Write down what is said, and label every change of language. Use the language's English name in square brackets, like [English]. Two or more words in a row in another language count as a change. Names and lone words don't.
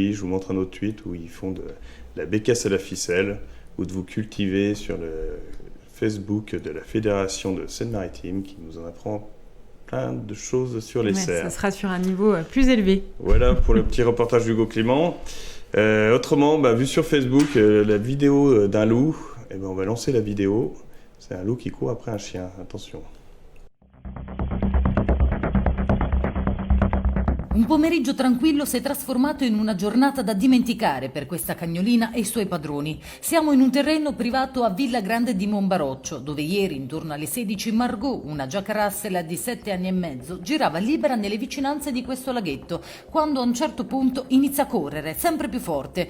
[French] Je vous montre un autre tweet où ils font de la bécasse à la ficelle, ou de vous cultiver sur le Facebook de la Fédération de Seine-Maritime, qui nous en apprend plein de choses sur les cerfs. Ça sera sur un niveau plus élevé. Voilà pour le petit reportage d'Hugo Clément. Autrement, vu sur Facebook, la vidéo d'un loup, on va lancer la vidéo. C'est un loup qui court après un chien, attention. [Italian] Un pomeriggio tranquillo si è trasformato in una giornata da dimenticare per questa cagnolina e i suoi padroni. Siamo in un terreno privato a Villa Grande di Monbaroccio, dove ieri, intorno alle 16, Margot, una Jack Russell di 7 anni e mezzo, girava libera nelle vicinanze di questo laghetto, quando a un certo punto inizia a correre, sempre più forte.